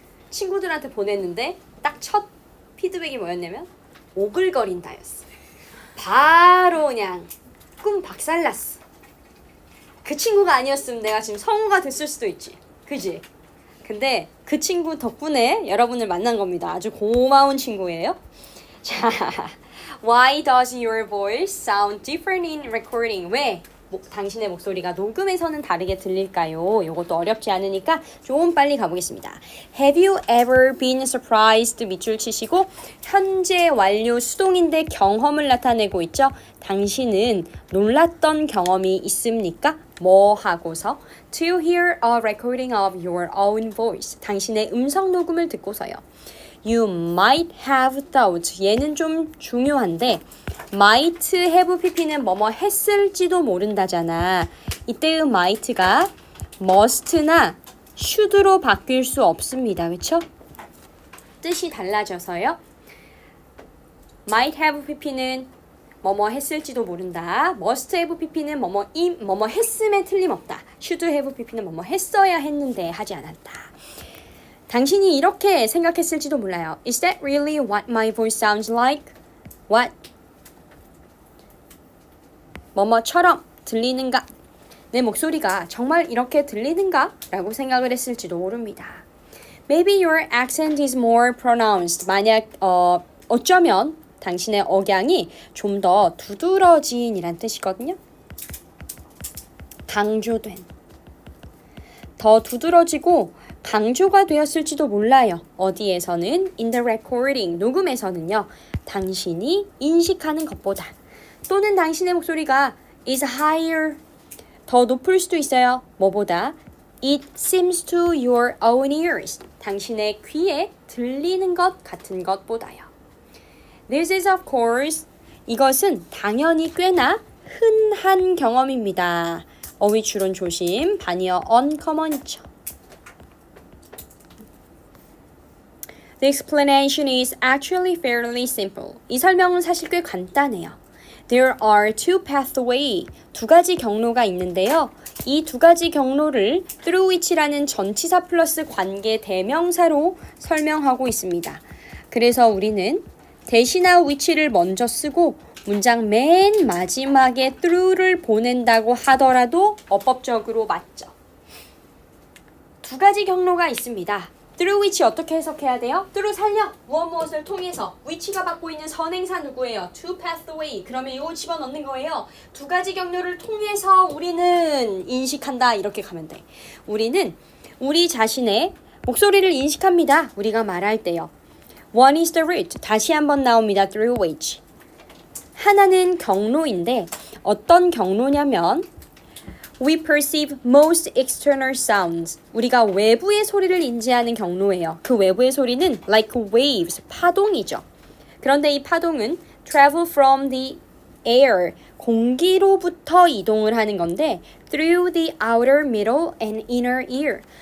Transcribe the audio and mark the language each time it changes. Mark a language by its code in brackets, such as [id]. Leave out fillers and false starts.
[ko] 친구들한테 보냈는데 딱 첫 피드백이 뭐였냐면 오글거린다였어. 바로 그냥 꿈 박살났어. 그 친구가 아니었으면 내가 지금 성우가 됐을 수도 있지. 그지? 근데 그 친구 덕분에 여러분을 만난 겁니다. 아주 고마운 친구예요. [en] 자, Why does your voice sound different in recording? [ko] 왜 당신의 목소리가 녹음에서는 다르게 들릴까요? 이것도 어렵지 않으니까 좀 빨리 가보겠습니다. [en] Have you ever been surprised? [ko] 밑줄 치시고 현재 완료 수동인데 경험을 나타내고 있죠. 당신은 놀랐던 경험이 있습니까? 뭐 하고서 [en] To hear a recording of your own voice. [ko] 당신의 음성 녹음을 듣고서요. [en] You might have thought. [ko] 얘는 좀 중요한데 might have pp는 뭐뭐 했을지도 모른다잖아. 이때의 might가 must나 should로 바뀔 수 없습니다. 그렇죠? 뜻이 달라져서요. might have pp는 뭐뭐 했을지도 모른다. must have pp는 뭐뭐 했음에 틀림없다. should have pp는 뭐뭐 했어야 했는데 하지 않았다. 당신이 이렇게 생각했을지도 몰라요. [en] Is that really what my voice sounds like? What? [ko] 뭐뭐처럼 들리는가? 내 목소리가 정말 이렇게 들리는가? 라고 생각을 했을지도 모릅니다. [en] Maybe your accent is more pronounced. [ko] 만약 어쩌면 당신의 억양이 좀 더 두드러진 이란 뜻이거든요. 강조된. 더 두드러지고 강조가 되었을지도 몰라요. 어디에서는 [en] in the recording, [ko] 녹음에서는요. 당신이 인식하는 것보다 또는 당신의 목소리가 [en] is higher, [ko] 더 높을 수도 있어요. 뭐보다? [en] It seems to your own ears, [ko] 당신의 귀에 들리는 것 같은 것보다요. [en] This is of course, [ko] 이것은 당연히 꽤나 흔한 경험입니다. 어휘 추론 조심, 반이어 uncommon이죠. [en] The explanation is actually fairly simple. [ko] 이 설명은 사실 꽤 간단해요. [en] There are two pathways. [ko] 두 가지 경로가 있는데요. 이 두 가지 경로를 [en] through which [ko] 라는 전치사 플러스 관계 대명사로 설명하고 있습니다. 그래서 우리는 대시나 which를 먼저 쓰고 문장 맨 마지막에 through를 보낸다고 하더라도 어법적으로 맞죠. 두 가지 경로가 있습니다. [en] through which [ko] 어떻게 해석해야 돼요? through 살려 무엇을 통해서 which가 받고 있는 선행사 누구예요? [en] to pathway. [ko] 그러면 이거 집어넣는 거예요. 두 가지 경로를 통해서 우리는 인식한다. 이렇게 가면 돼. 우리는 우리 자신의 목소리를 인식합니다. 우리가 말할 때요. [en] One is the root. [ko] 다시 한번 나옵니다. [en] through which. [ko] 하나는 경로인데 어떤 경로냐면 [en] We perceive most external sounds. [ko] 우리가 외부의 소리를 인지하는 경로예요. 그 외부의 소리는 like waves, 파동이죠. 그런데 이 파동은 [en] travel from the air, [ko] 공기로부터 이동을 하는 건데 [en] through the outer, middle, and inner ear.